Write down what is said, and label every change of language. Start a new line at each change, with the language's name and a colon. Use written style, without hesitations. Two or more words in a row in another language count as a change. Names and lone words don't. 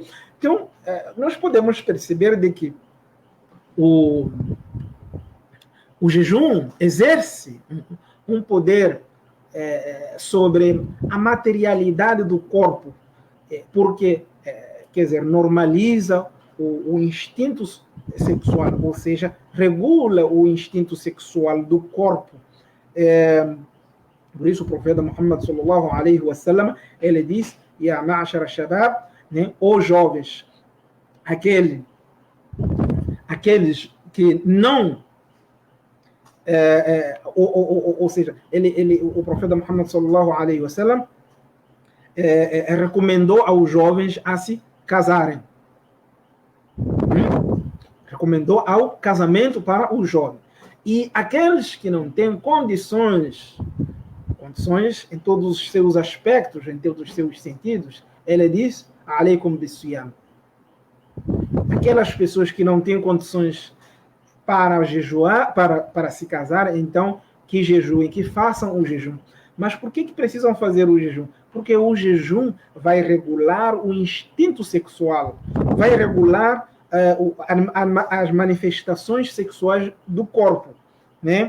Portuguese: Então, nós podemos perceber de que o jejum exerce um poder sobre a materialidade do corpo, porque, quer dizer, normaliza o instinto sexual, ou seja, regula o instinto sexual do corpo. Por isso o profeta Muhammad
Arabic: صلى الله عليه وسلم,
Portuguese: ele diz,
Arabic: يا معشر الشباب,
Portuguese: né, os jovens, aqueles que não ou seja, o profeta Muhammad
Arabic: صلى الله عليه وسلم
Portuguese: recomendou aos jovens a se casarem. Recomendou ao casamento para o jovem. E aqueles que não têm condições em todos os seus aspectos, em todos os seus sentidos, ele diz,
Arabic: عليكم بالصيام.
Portuguese: Aquelas pessoas que não têm condições para jejuar, para se casar, então que jejuem, que façam o jejum. Mas por que precisam fazer o jejum? Porque o jejum vai regular o instinto sexual, vai regular as manifestações sexuais do corpo, né?